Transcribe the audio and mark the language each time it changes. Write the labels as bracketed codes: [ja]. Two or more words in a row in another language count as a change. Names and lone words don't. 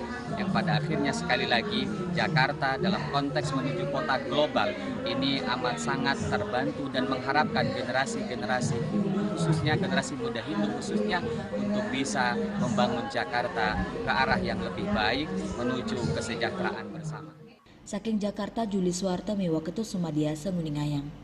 [id] Yang pada akhirnya sekali lagi Jakarta dalam konteks menuju kota global ini amat sangat terbantu dan mengharapkan generasi-generasi khususnya generasi muda Hindu khususnya untuk bisa membangun Jakarta ke arah yang lebih baik menuju kesejahteraan bersama. Saking Jakarta Juli Suwarta Mewa Ketut Sumadia Senguningayang.